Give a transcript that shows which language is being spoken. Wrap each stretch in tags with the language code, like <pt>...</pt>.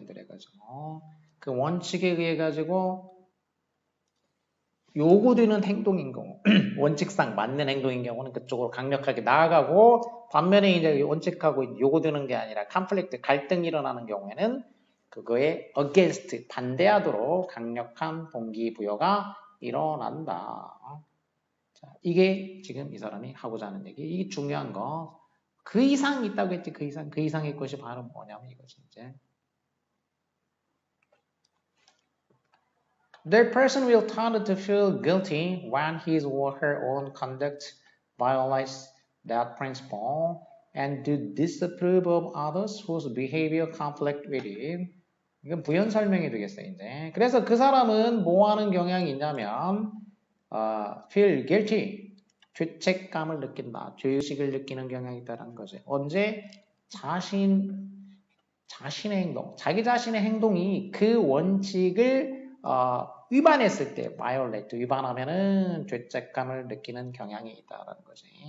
<ko>그래가지고 그 원칙에 의해 가지고 요구되는 행동인 경우, 원칙상 맞는 행동인 경우는 그쪽으로 강력하게 나아가고, 반면에 이제 원칙하고 요구되는 게 아니라 conflict, 갈등이 일어나는 경우에는 그거에 against, 반대하도록 강력한 동기부여가 일어난다. 자, 이게 지금 이 사람이 하고자 하는 얘기. 이게 중요한 거. 그 이상이 있다고 했지. 그 이상의 것이 바로 뭐냐면 이거지 이제.</ko> <en>The person will tend to feel guilty when his or her own conduct violates that principle and to disapprove of others whose behavior conflict with it.</en> <ko>이건 부연 설명이 되겠어요, 이제. 그래서 그 사람은 뭐 하는 경향이 있냐면, feel guilty. 죄책감을 느낀다. 죄의식을 느끼는 경향이 있다는 거죠. 언제? 자신의 행동, 자기 자신의 행동이 그 원칙을 위반했을 때, violate, 위반하면은 죄책감을 느끼는 경향이 있다라는 거지.</ko>